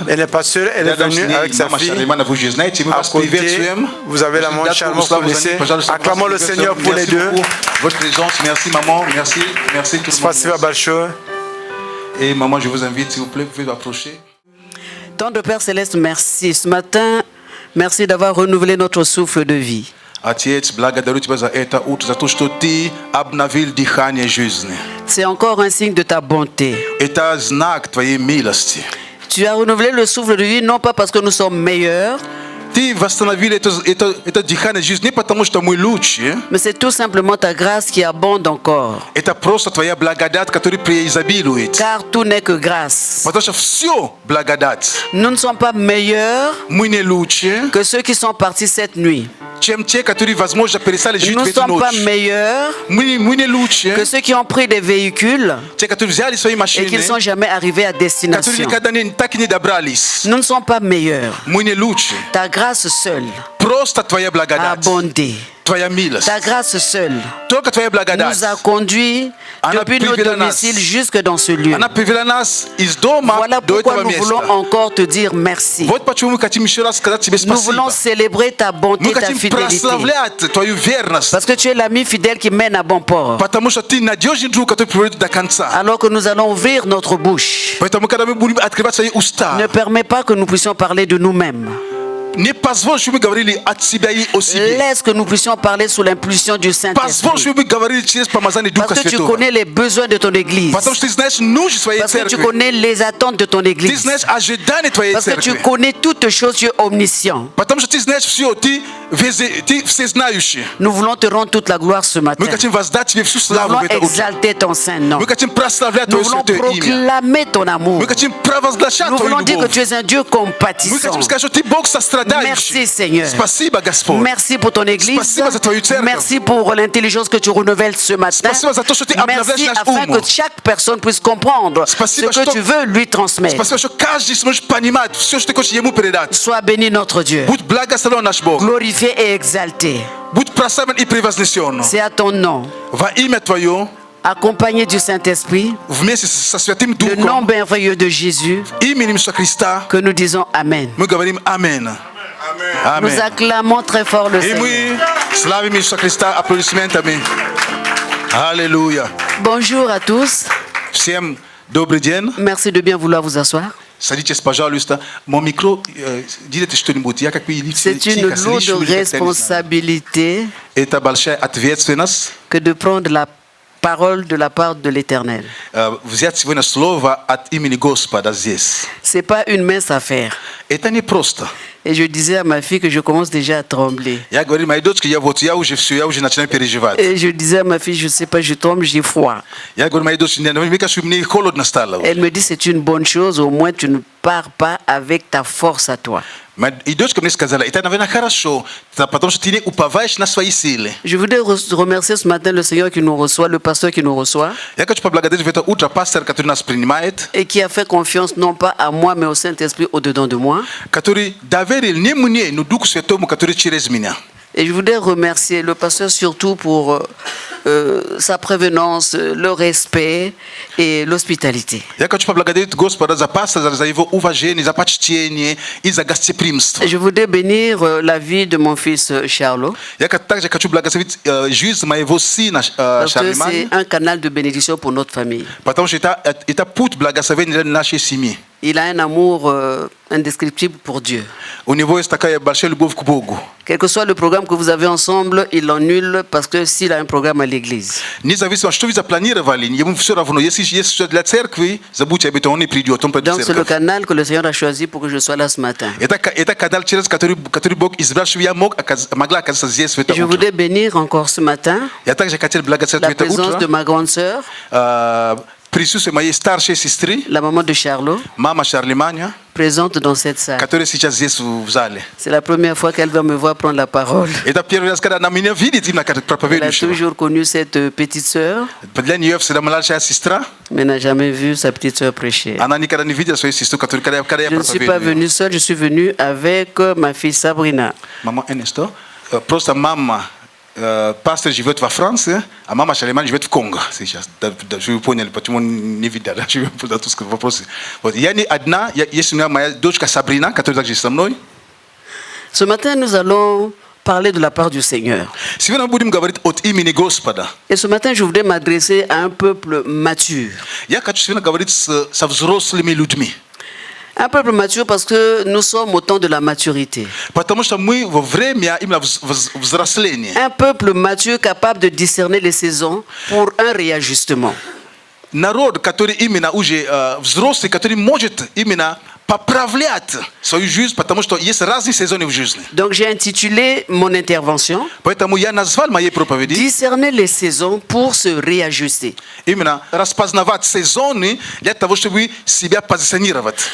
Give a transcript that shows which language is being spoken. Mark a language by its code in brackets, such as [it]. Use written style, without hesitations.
[fr] Elle n'est pas seule, elle est venue avec sa fille. À côté, vous avez la maman Charmant, vous connaissez. Acclamons le Seigneur pour les deux. Votre présence, merci maman, merci tout le [ru] Спасибо [fr] monde. [ru] большое. [fr] Et maman, je vous invite, s'il vous plaît, vous pouvez approcher. Tendre Père Céleste, merci. Ce matin, merci d'avoir renouvelé notre souffle de vie. [ru] Отец, благодарю Тебя за это утро, за то, что Ты обновил дыхание жизни. [fr] C'est encore un signe de ta bonté. [ru] Это знак Твоей милости. [fr] Tu as renouvelé le souffle de vie non pas parce que nous sommes meilleurs, [ru] Ты восстановил это дыхание жизни не потому, что мы лучше. [fr] mais c'est tout simplement ta grâce qui abonde encore. [ru] Это просто Твоя благодать, которая преизобилует. [fr] Car tout n'est que grâce. [ru] Потому что все благодать. [fr] Nous ne sommes pas meilleurs [ru] Мы не лучше, [fr] que ceux qui sont partis cette nuit. [ru] чем те, которые, возможно, перестали жить [fr] Nous [ru] в [fr] ne [ru] эту [fr] sommes pas [ru] ночь. [fr] meilleurs [ru] Мы не лучше, [fr] que ceux qui ont pris des véhicules [ru] те, которые взяли свои [fr] et [ru] машины, [fr] qui ne sont jamais arrivés à [ru] которые [fr] destination. [ru] никогда так и не добрались. [fr] Nous ne sommes pas meilleurs. [ru] Мы не лучше. [fr] Ta grâce seule [ru] Просто Твоя [fr] a [ru] благодать. [fr] abondé. [ru] Твоя милость. [fr] Ta grâce seule [ru] Только Твоя благодать. [fr] nous a conduits [ru] Она [fr] depuis nos [ru] привела нас. [fr] domiciles jusque dans ce lieu. [ru] Она привела нас из дома [fr] Voilà [ru] до [fr] pourquoi [ru] этого [fr] nous voulons [ru] места. [fr] encore te dire merci. [ru] Вот почему мы хотим еще раз сказать тебе [fr] Nous [ru] спасибо. [fr] voulons célébrer ta bonté, [ru] Мы [fr] ta [ru] хотим [fr] fidélité. [ru] прославлять Твою верность. [fr] Parce que tu es l'ami fidèle qui mène à bon port. [ru] Потому что Ты надежный друг, который приводит до конца. [fr] Alors que nous allons ouvrir notre bouche, [ru] Поэтому, когда мы будем открывать свои уста, [fr] ne permets pas que nous puissions parler de nous-mêmes. [ru] не позволь, чтобы мы говорили от себя и о себе. [fr] Laisse que nous puissions parler sous l'impulsion du [ru] Позволь, [fr] Saint-Esprit. [ru] чтобы мы говорили через помазание Духа [fr] Parce que tu [ru] Святого. [fr] connais les besoins de ton Église. [ru] Потому что Ты знаешь нужды своей [fr] Parce que tu [ru] церкви. [fr] connais les attentes de ton [ru] Ты [fr] Église. [ru] знаешь ожидания Твоей [fr] Parce que tu [ru] церкви. [fr] connais toutes choses, tu es omniscient. [ru] Потому что Ты знаешь все, Ты всезнающий. [fr] Nous voulons te rendre toute la gloire ce matin. [ru] Мы хотим воздать Тебе всю [fr] Nous [ru] славу [fr] voulons [ru] в это утро. [fr] exalter ton saint nom. [ru] Мы хотим прославлять [fr] Nous [ru] Твое [fr] voulons [ru] святое имя. [fr] proclamer ton amour. [ru] Мы хотим провозглашать [fr] Nous [ru] Твою [fr] voulons dire que [ru] любовь. [fr] tu es un Dieu [ru] Мы [fr] compatissant. [ru] хотим сказать, что Ты Бог сострадающий. [fr] Merci, Seigneur. [ru] Спасибо, Господь. [fr] Merci pour ton Église. [ru] Спасибо за Твою церковь. [fr] Merci pour l'intelligence que tu renouvelles ce matin. [ru] Спасибо за то, что Ты обновляешь [fr] Merci [ru] наш [fr] afin [ru] ум. [fr] que chaque personne puisse comprendre ce [ru] Спасибо, [fr] que [ru] что- [fr] tu veux lui transmettre. [ru] Спасибо, что каждый сможет понимать все, что Ты хочешь Ему передать. [fr] Sois béni notre Dieu. [ru] Будь благословен наш Бог. [fr] Glorifié et exalté. [ru] Будь прославлен и превознесен. [fr] C'est à ton nom, [ru] Во имя Твое, [fr] accompagné du Saint-Esprit, [ru] вместе со Святым [fr] le nom [ru] Духом, [fr] merveilleux de Jésus, [ru] именем Иисуса Христа, [fr] que nous disons Amen. [ru] мы говорим Аминь. [fr] Nous [ru] Аминь. [fr] acclamons très fort le [ru] И [fr] Seigneur. [ru] мы славим Иисуса Христа аплодисментами. Аллилуйя. [fr] Bonjour à tous. [ru] Всем добрый день. [fr] Merci de bien vouloir vous asseoir. [ru] Садитесь, пожалуйста. Мой микро, делайте что-нибудь. Я как бы [fr] C'est une lourde responsabilité [ru] Это большая ответственность [fr] que de prendre la parole de la part de l'Éternel. [ru] взять сегодня слово от имени Господа здесь. [fr] C'est pas une mince affaire. [ru] Это не просто. [fr] Et je disais à ma fille que je commence déjà à trembler. [ru] Я говорю моей дочке, я уже все, я уже начинаю переживать. [fr] Et je disais à ma fille, je sais pas, je tremble, j'ai froid. [ru] Я говорю моей дочке, мне кажется, мне холодно стало. [fr] Elle me dit, c'est une bonne chose, au moins tu ne pars pas avec ta force à toi. [ru] И дочка мне сказала, это, наверное, хорошо, потому что ты не уповаешь на свои силы. [fr] Je voudrais remercier ce matin le Seigneur qui nous reçoit, le pasteur qui nous reçoit, [ru] Я хочу поблагодарить в это утро пастора, который нас принимает, [fr] et qui a fait confiance non pas à moi, mais au Saint-Esprit au-dedans de moi. [ru] который доверил не мне, но Духу Святому, который через меня. [fr] Et je voudrais remercier le pasteur surtout pour sa prévenance, le respect et l'hospitalité. Yaka tupablagadit Gospoda za pasta za hivyo uvajeni za pachitienye iza gastiprimstvo. Je voudrais bénir la vie de mon fils Charlot. Yaka takja kachublagasavit juiz maevosi na Parce que Charlemagne. c'est un canal de bénédiction pour notre famille. [ru] Потому что это put blagasaveni для нашей семьи. [fr] Il a un amour indescriptible pour Dieu. [ru] У него есть такая большая любовь к Богу. [fr] Quel que soit le programme que vous avez ensemble, il l'annule parce que s'il a un programme à l'église. [ru] Независимо, что вы запланировали, ему все равно. Если что для церкви, забудьте об этом, он не придет, он придет в [fr] Donc c'est le [ru] церковь. [fr] canal que le Seigneur a choisi pour que je sois là ce matin. [ru] Это канал, через который Бог избрал, чтобы я могла оказаться здесь в это [fr] Je [ru] утро. [fr] voudrais bénir encore ce matin [ru] Я также хотел благословить [fr] la [ru] в это [fr] présence de [ru] утро [fr] ma grande sœur, [ru] присутствие моей старшей сестры, [fr] la maman de Charlot, [ru] мама Шарлеманя, [fr] présente dans cette salle. [ru] которая сейчас здесь в зале. [fr] C'est la première fois qu'elle va me voir prendre la parole. [ru] Это первый раз, когда она меня видит, именно как [fr] Elle a [ru] проповедующего. [fr] toujours connu cette petite sœur, [ru] Для нее всегда младшая сестра, [fr] mais n'a jamais vu sa petite sœur prêcher. [ru] она никогда не видела свою сестру, когда я [fr] Je ne suis pas [ru] проповедую. [fr] venue seule, je suis venue avec ma fille Sabrina. [ru] Мама Энесто, просто мама пастор живет во Франции, а мама Шарлемань живет в Конго сейчас. Чтобы вы поняли, почему не видали, чтобы вы задали вопросы. Вот. Я не одна, есть у меня моя дочка Сабрина, которая также со мной. [fr] Ce matin, nous allons parler de la part du Seigneur. [ru] Сегодня мы будем говорить от имени Господа. [fr] Et ce matin, je voudrais m'adresser à un peuple mature. [ru] Я хочу сегодня говорить со взрослыми людьми. [fr] Un peuple mature parce que nous sommes au temps de la maturité. [ru] Потому что мы во время именно взросления. [fr] Un peuple mature capable de discerner les saisons pour un réajustement. [ru] Народ, который именно уже взрослый, который может именно поправлять свою жизнь, потому что есть разные сезоны в жизни. [fr] Donc j'ai intitulé mon intervention [ru] Поэтому я назвал моей проповеди [fr] Discerner les saisons pour se réajuster. [ru] именно распознавать сезоны для того, чтобы себя позиционировать.